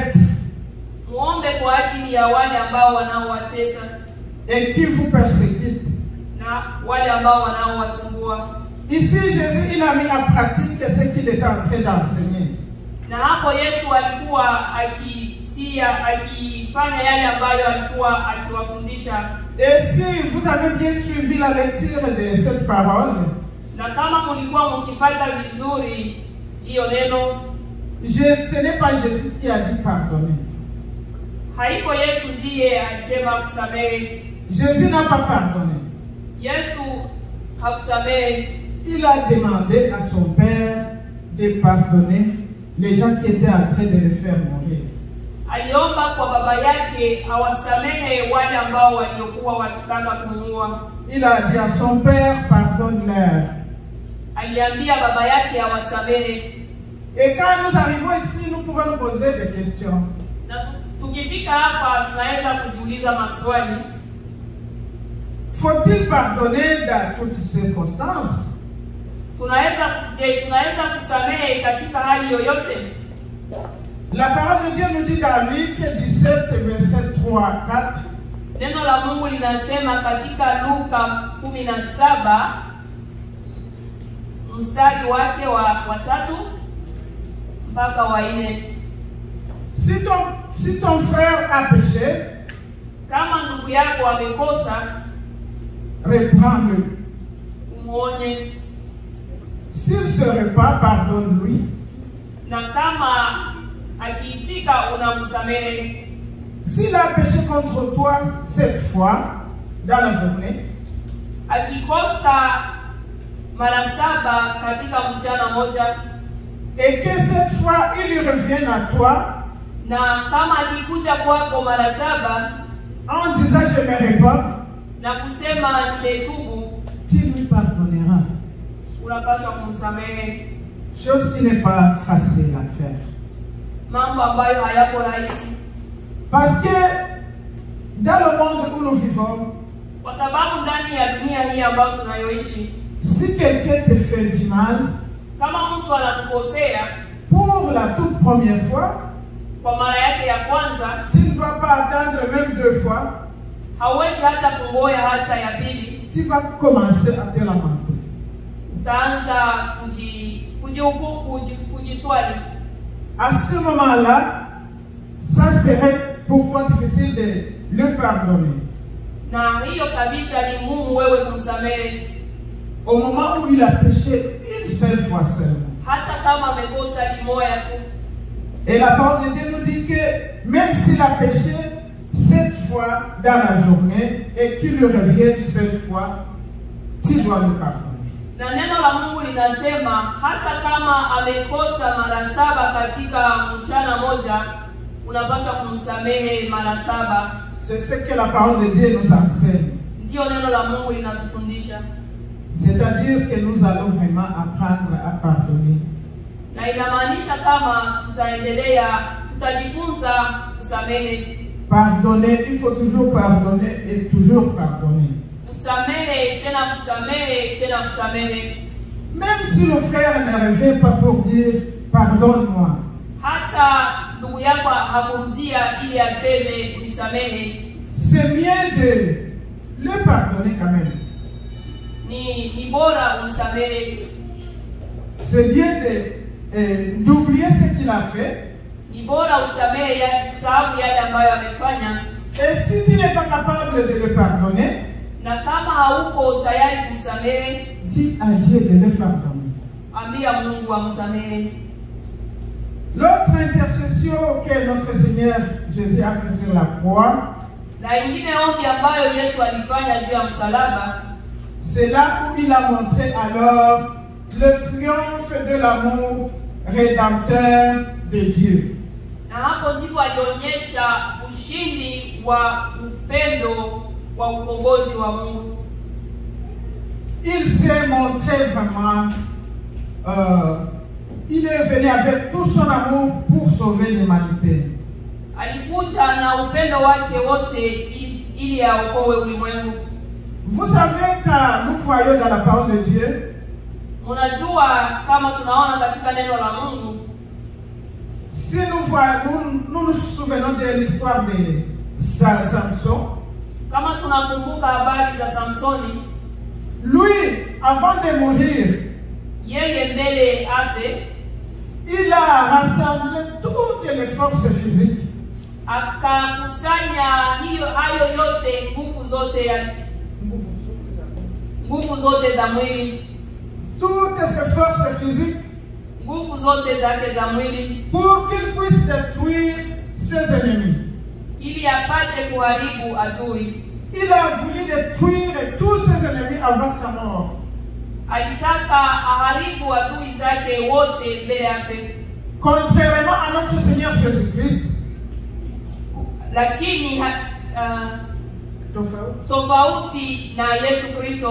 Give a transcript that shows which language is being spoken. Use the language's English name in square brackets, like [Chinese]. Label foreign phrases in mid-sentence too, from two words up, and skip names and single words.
[Swahili] Muombe kwa ajili ya wale ambao wanaowatesa. [French] et qui vous persécutent. [Swahili] na wale ambao wanaowasumbua. [French] Ici, Jésus, il a mis en pratique ce qu'il était en train d'enseigner. [Swahili] Na hapo Yesu alikuwa akifanya yale ambayo alikuwa akiwafundisha. [French] Et si vous avez bien suivi la lecture de cette parole, [Swahili] na kama mlikuwa mkifuata vizuri hiyo neno, [French] ce n'est pas Jésus qui a dit pardonner. [Swahili] haiko Yesu ndiye alisema kusamehe. [French] Jésus n'a pas pardonné. [Swahili] Yesu hakusamehe. [French] Il a demandé à son Père de pardonner les gens qui étaient en train de le faire mourir. [Swahili] Aliomba kwa baba yake awasamehe wale ambao waliokuwa wakitaka kumuua. [French] Il a dit à son Père, pardonne-leur. [Swahili] Aliambia baba yake awasamehe. [French] Et quand nous arrivons ici, nous pouvons nous poser des questions. [Swahili] Na tukifika hapa tunaweza kujiuliza maswali. [French] Faut-il pardonner dans toutes circonstances? [Swahili] Tunaweza kusamehe katika hali yoyote? [French] La parole de Dieu nous dit dans Luc 17, verset 3-4. [Swahili] Neno la Mungu linasema katika Luka 17 mstari wake wa 3 mpaka wa 4. [French] Si ton frère a péché, [Swahili] kama ndugu yako amekosa, [French] reprends-le. [Swahili] Umuonye. [French] S'il se repent, pardonne-lui. [Swahili] Na kama akiitika unamsamehe. [French] S'il a péché contre toi 7 fois dans la journée, [Swahili] akikosa mara 7 katika mchana moja, [French] et que cette fois il revienne à toi, [Swahili] na kama akikuja kwako mara 7 [French] en disant je me répands, [Swahili] na kusema nimetubu, [French] tu lui pardonneras. [Swahili] unapaswa kumsamehe. [French] Chose qui n'est pas facile à faire. [Swahili] Mambo ambayo hayako rahisi. [French] Parce que dans le monde où nous vivons, [Swahili] kwa sababu ndani ya dunia hii ambayo tunayoishi, [French] si quelqu'un te fait du mal, [Swahili] kama mtu anakukosea [French] pour la toute première fois, [Swahili] kwa mara yake ya kwanza, [French] tu ne dois pas attendre même 2 fois. [Swahili] hauwezi hata kungoja hata ya pili. [French] Tu vas commencer à te lamenter. [Swahili] Utaanza kujiswali. [French] À ce moment-là, ça serait pour toi difficile de le pardonner. [Swahili] Na hiyo kabisa ni ngumu wewe kumsamehe. [French] Au moment où il a péché une seule fois seulement. [Swahili] Hata kama amekosa limoya tu. [French] Et la parole de Dieu nous dit que même s'il a péché 7 fois dans la journée et qu'il lui revienne 7 fois, tu dois le pardonner. [Swahili] Na neno la Mungu linasema hata kama amekosa mara 7 katika mchana moja, unapaswa kumsamehe mara 7. [French] C'est ce que la parole de Dieu nous enseigne. [Swahili] Ndio neno la Mungu linatufundisha. [French] C'est-à-dire que nous allons vraiment apprendre à pardonner. [Swahili] Na inamaanisha kama tutajifunza kusamehe. [French] Pardonner, il faut toujours pardonner et toujours pardonner. [Swahili] Kusamehe, tena kusamehe, tena kusamehe. [French] Même si le frère ne revient pas pour dire pardonne-moi. [Swahili] Hata ndugu yako hakurudia ili aseme nisamehe, [French] c'est mieux de le pardonner quand même. [Swahili] Ni bora umsamehe. [French] C'est bien d'oublier ce qu'il a fait. [Swahili] Ni bora usamehe kusahau yale ambayo amefanya. [French] Et si tu n'es pas capable de le pardonner, [Swahili] na kama hauko tayari kumsamehe, [French] dis à Dieu de le pardonner. [Swahili] Ambia Mungu amsamehe. [French] L'autre intercession que notre Seigneur Jésus a fait sur la croix, [Swahili] na ingine ombi ambayo Yesu alifanya juu ya msalaba, [French] c'est là où il a montré alors le triomphe de l'amour rédempteur de Dieu. [Swahili] Na hapo ndipo alionyesha ushindi wa upendo wa ukombozi wa Mungu. [French] Il s'est montré vraiment il est venu avec tout son amour pour sauver l'humanité. [Swahili] Alikuja na upendo wake wote ili aokoe ulimwengu. [French] Vous savez quand nous voyons dans la parole de Dieu, [Swahili] unajua kama tunaona katika neno la Mungu, [French] si nous nous souvenons de l'histoire de Samson, [Swahili] Kama tunakumbuka habari za Samsoni, [French] lui, avant de mourir, [Swahili] yeye mbele afe, [French] il a rassemblé toutes les forces physiques. [Swahili] Akakusanya hayo yote, nguvu zote za mwili, [French] toutes ces forces physiques, [Swahili] nguvu zote zake za mwili, [French] pour qu'il puisse détruire ses ennemis. [Swahili] ili apate kuharibu adui. [French] Il a voulu détruire tous ses ennemis avant sa mort. [Swahili] Alitaka aharibu adui zake wote mbele afe. [French] Contrairement à notre Seigneur Jésus-Christ, [Swahili] lakini tofauti na Yesu Kristo,